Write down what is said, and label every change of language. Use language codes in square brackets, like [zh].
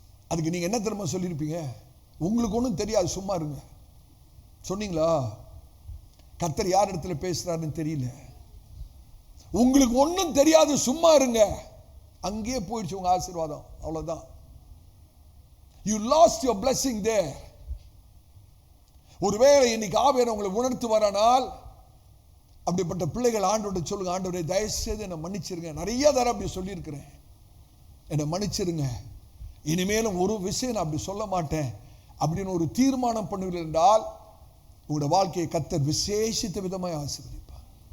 [ta] அதுக்கு நீங்கள் என்ன தெரியுமா சொல்லியிருப்பீங்க? உங்களுக்கு ஒன்றும் தெரியாது, சும்மா இருங்க. சொன்னீங்களா? கர்த்தர் யார் இடத்துல பேசுறாருன்னு தெரியல. உங்களுக்கு ஒன்றும் தெரியாது, சும்மா இருங்க. அங்கேயே போயிடுச்சு உங்க ஆசீர்வாதம். அவ்வளவுதான். [en] You lost your blessing there. [ta] ஒருவேளை இன்னைக்கு ஆவியானவர் உங்களை உணர்த்து வரானால், அப்படிப்பட்ட பிள்ளைகள் ஆண்டவர்கிட்ட சொல்லுங்க, ஆண்டவரே தயவு செய்து என்னை மன்னிச்சிருங்க. நிறைய தடவை அப்படி சொல்லியிருக்கிறேன், என்னை மன்னிச்சிருங்க. இனிமேலும் ஒரு விஷயம் நான் அப்படி சொல்ல மாட்டேன் அப்படின்னு ஒரு தீர்மானம் பண்ணுவீர்கள் என்றால் உங்களோட வாழ்க்கையை கர்த்தர் விசேஷித்த விதமாய் ஆசீர்வதிப்பார்.